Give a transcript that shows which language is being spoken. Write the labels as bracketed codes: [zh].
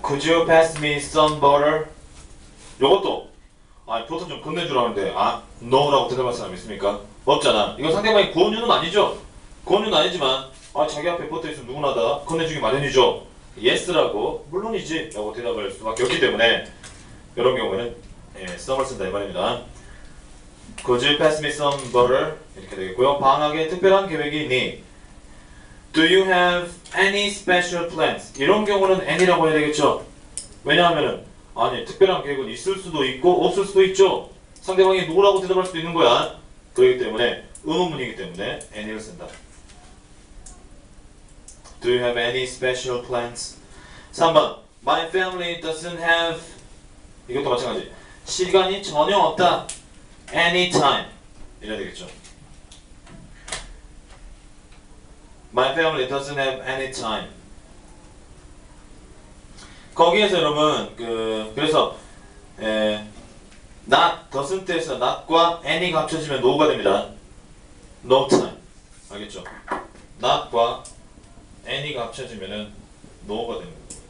[en] Could you pass me some butter? [ko] 요것도 버터 좀 건네주라는데 no라고 대답할 사람 있습니까? 없잖아. 이거 상대방이 권유는 아니죠? 권유는 아니지만 자기 앞에 버터 있으면 누구나 다 건네주기 마련이죠. yes라고 물론이지 라고 대답할 수밖에 없기 때문에 이런 경우에는 some을 쓴다 이 말입니다. [en] Could you pass me some butter? [ko] 이렇게 되겠고요. 방학에 특별한 계획이 있니? [en] Do you have any special plans? [ko] 이런 경우는 any라고 해야 되겠죠? 왜냐하면은 특별한 계획은 있을 수도 있고 없을 수도 있죠? 상대방이 노라고 대답할 수도 있는 거야. 그렇기 때문에 의문문이기 때문에 any를 쓴다. [en] Do you have any special plans? 3번 My family doesn't have [ko] 이것도 마찬가지. 시간이 전혀 없다. Anytime 이래야 되겠죠? [en] My family doesn't have any time. [ko] 거기에서 여러분 그래서 not, doesn't에서 not과 any가 합쳐지면 no가 됩니다. [en] No time. [ko] 알겠죠? not과 any가 합쳐지면은 no가 됩니다.